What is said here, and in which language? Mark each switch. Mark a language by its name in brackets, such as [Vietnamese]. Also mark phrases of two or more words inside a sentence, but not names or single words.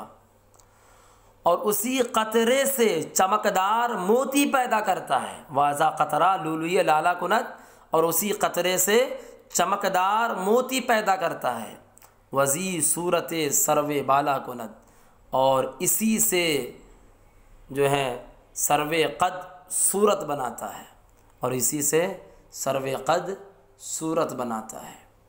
[Urdu] اور اسی قطرے سے چمکدار موتی پیدا کرتا ہے، [Persian] واضح قطرہ لولوی لالا کند، [Urdu] اور اسی قطرے سے چمکدار موتی پیدا کرتا ہے، [Persian] وزی صورت سرو بالا کند، [Urdu] اور اسی سے جو ہے سرو قد صورت بناتا ہے، اور اسی سے سرو قد صورت بناتا ہے۔